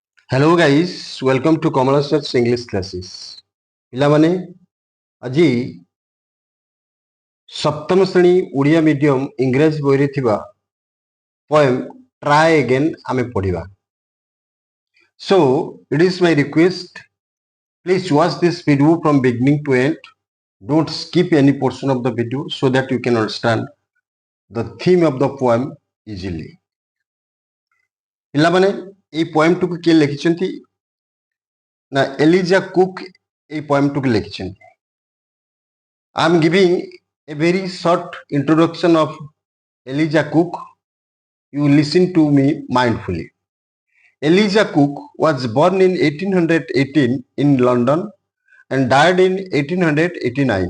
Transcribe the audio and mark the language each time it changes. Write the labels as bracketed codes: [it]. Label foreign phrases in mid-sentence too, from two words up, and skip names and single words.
[en] Hello guys, welcome to Kamala Search English classes. [or] ପିଲାମାନେ ଆଜି ସପ୍ତମ ଶ୍ରେଣୀ ଓଡ଼ିଆ ମିଡିୟମ ଇଂରାଜୀ ବହିରେ ଥିବା poem try again ଆମେ ପଢିବା. [en] So it is my request, please watch this video from beginning to end. Don't skip any portion of the video so that you can understand the theme of the poem easily. [or] ପିଲାମାନେ এই ପଏମଟିକୁ କିଏ ଲେଖିଛନ୍ତି ନା ଏଲିଜା କୁକ୍ এই ପଏମଟିକୁ ଲେଖିଛନ୍ତି. [en] I am giving a very short introduction of Eliza Cook. You listen to me mindfully. Eliza Cook was born in 1818 in London and died in 1889.